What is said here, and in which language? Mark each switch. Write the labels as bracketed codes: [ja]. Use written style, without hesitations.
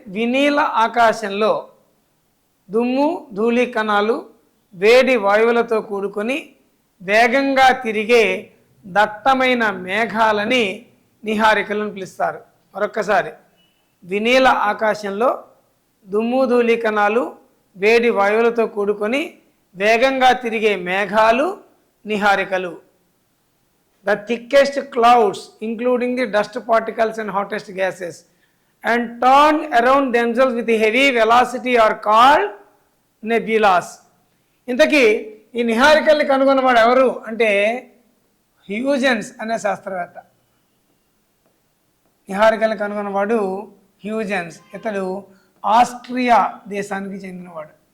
[te] వినీల ఆకాశంలో దుమ్ము ధూళి కణాలు వేడి వాయువులతో కూడుకొని వేగంగా తిరిగే దట్టమైన మేఘాలని నిహారికలను పిలుస్తారు. మరొక్కసారి, వినీల ఆకాశంలో దుమ్ము ధూళి కణాలు వేడి వాయువులతో కూడుకొని వేగంగా తిరిగే మేఘాలు నిహారికలు. [en] The thickest clouds, including the dust particles and hottest gases, and turn around themselves with heavy velocity are called nebulas. [te] ఇంతకీ ఈ నిహారికల్ని కనుగొన్నవాడు ఎవరు అంటే హ్యూజెన్స్ అనే శాస్త్రవేత్త. నిహారికల్ని కనుగొన్నవాడు హ్యూజెన్స్. ఇతడు ఆస్ట్రియా దేశానికి చెందినవాడు.